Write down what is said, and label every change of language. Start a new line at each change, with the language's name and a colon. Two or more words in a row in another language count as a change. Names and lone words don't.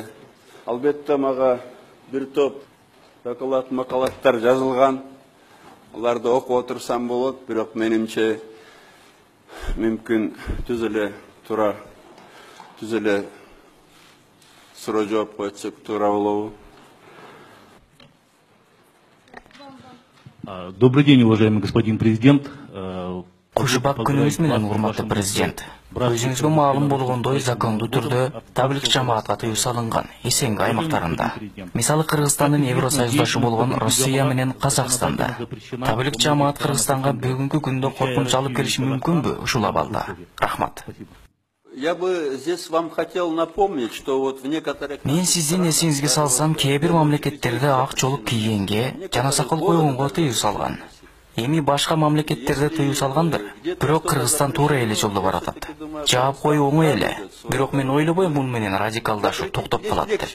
Kyrgyz: Албетте мага бир топ доклад макалаттар жазылган. Аларды окуп отурсам болот, бирок менимче мүмкүн түз эле суроо жооп койсок туура болобу?
Russian: Добрый день, уважаемый господин президент.
Kyrgyz: Кушубак күнүңүз менен, урматтуу президент. Өзүңүзгө маалым болгондой, закондуу түрдө таблик жамаатка тыюу салынган СНГ аймактарында. Мисалы Кыргызстандын Евросоюздашы болгон Россия менен Казакстанда. Таблик жамаат Кыргызстанга бүгүнкү күндө коркунуч алып келиши мүмкүнбү ушул абалда? Рахмат.
Russian: Я бы здесь вам хотел напомнить, что вот в некоторых...
Kyrgyz: Мен сиздин эсиңизге салсам, кээ бир мамлекеттерде ак жолук кийгенге жана сакал койгонго тыюу салган. Эми башка мамлекеттерде тыюу салгандыр. Бирок Кыргызстан туура эле жолдо баратат. Жаап коюу оңой эле. Бирок мен ойлобойм бул менен радикалдашуу токтоп калат деп.